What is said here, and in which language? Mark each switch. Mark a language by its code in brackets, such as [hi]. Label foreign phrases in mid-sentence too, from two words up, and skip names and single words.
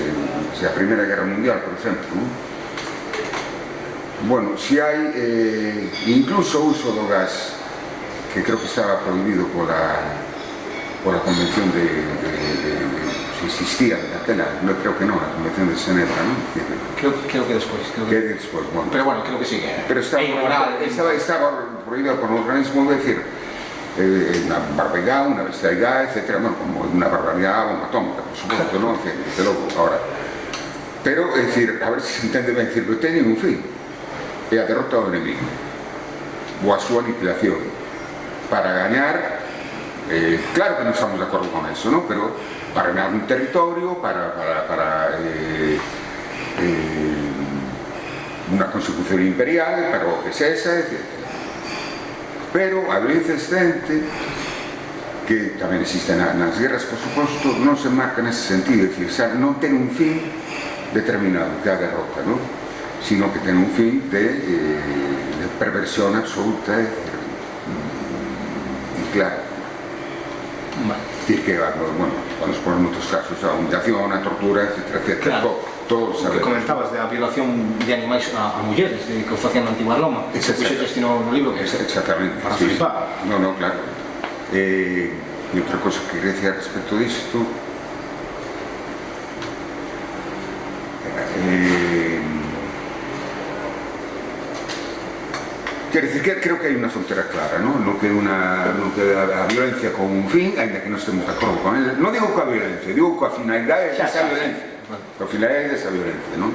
[gl] É dicir, a Primeira Guerra Mundial, por exemplo, non? Bueno, si hai incluso o uso do gas, que creo que estaba prohibido pola Convención si existía daquela, no creo que non, a Convención de Xenebra, non? Creo que despois. Bueno. Pero bueno, [es] creo que sigue. Pero estaba prohibido por un organismo, es decir, una barbaridad, una bestialidad, etc. Bueno, como una barbaridad bomba atómica, por supuesto, ¿no? [gl] Desde logo, ahora. Pero, é dicir, a ver se se entende ben, decir, que teñen un fin, é a derrota do enemigo, ou a súa aniquilación, para gañar, claro que non estamos de acordo con eso, ¿no? Pero para gañar un territorio, [es] para una consecución imperial, [gl] para o que sexa, etc. Pero a violencia excedente, que tamén existe nas guerras, por suposto, non se marca nese sentido, é dicir, non ten un fin determinado, que a derrota, ¿no? Sino que ten un fin de perversión absoluta, [es] y claro. Es decir, que, bueno, cuando se ponen [gl] outros casos, a humillación, a tortura, [es] etc. Claro. Todo [gl] O que comentabas da violación de animais a mulleres, que o facían na antigua Roma, que se puxe destino no libro, que exactamente, para sí. flipar. [es] No, claro. [gl] E outra cosa que quería decir respecto disto, quero dicir que creo que hai unha frontera clara, no que a violencia con un fin, ainda que non estemos de acordo con ele, non digo coa violencia, digo coa finalidade desa violencia, coa finalidade desa violencia, non?